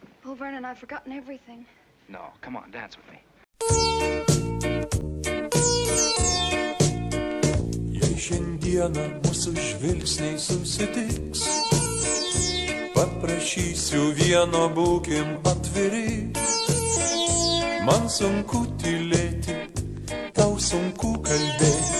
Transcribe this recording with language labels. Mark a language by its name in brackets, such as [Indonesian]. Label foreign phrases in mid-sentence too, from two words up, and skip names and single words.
[English] Oh, Vernon, I've forgotten everything. No, come on, dance with me. [Lithuanian] Jei šiandieną mūsų žvilgsniai susitiks, paprašysiu vieno, būkim atviri. Man sunku tylėti, tau sunku kalbėti.